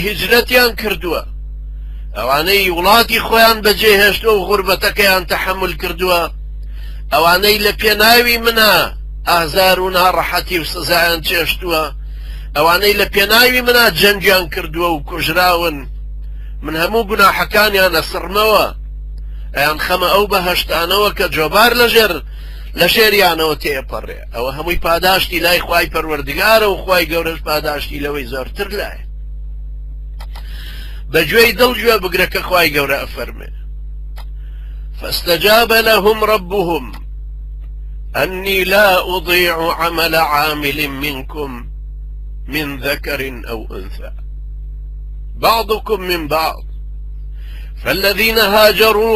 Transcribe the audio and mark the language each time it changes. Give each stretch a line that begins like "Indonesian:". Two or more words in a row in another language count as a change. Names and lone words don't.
Central Kurdish: هیجرەتیان کردووە ئەوانەی وڵاتی خۆیان بەجێهێشتووە و غوربەتەکەیان تەحمل کردووە ئەوانەی لە پێناوی منە ئازار و ناڕەحەتی و سزایان چێشتووە ئەوانەی لە پێناوی منە جەنگیان کردووە و کوژراون من هەموو گوناحەکانیان ئەسڕمەوە ئەیان خەمە ئەو بەهەشتانەوە کە جۆبار لە شێریانەوە تێپەڕێ ئەوە هەمووی پاداشتی لای خوای پەروەردگارە و خوای گەورەش پاداشتی لەوەی زۆرتر لایە بەگوێی دڵگوێ بگرە کە خوای گەورە ئەفەرمێ
Arabic: فاستجاب لهم ربهم أني لا أضيع عمل عامل منكم من ذكر أو أنثى بعضكم من بعض فالذين هاجروا